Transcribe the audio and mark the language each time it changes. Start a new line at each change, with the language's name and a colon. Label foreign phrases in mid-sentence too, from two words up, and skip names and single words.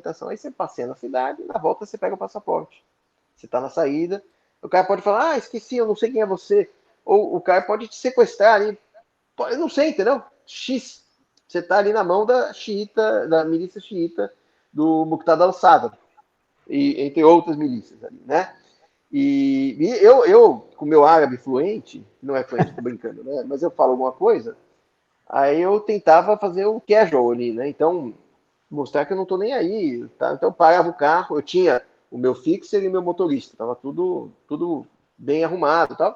Portuguese: Aí você passeia na cidade, na volta você pega o passaporte. Você está na saída, o cara pode falar, esqueci, eu não sei quem é você. Ou o cara pode te sequestrar ali. Eu não sei, entendeu? X. Você está ali na mão da xiita, da milícia xiita do Muqtada al-Sadr, e entre outras milícias ali, né? E eu, com meu árabe fluente, não é fluente, tô brincando, né? Mas eu falo alguma coisa, aí eu tentava fazer o casual ali, né? Então, mostrar que eu não tô nem aí, tá? Então, eu parava o carro, eu tinha o meu fixer e o meu motorista, tava tudo bem arrumado e tal.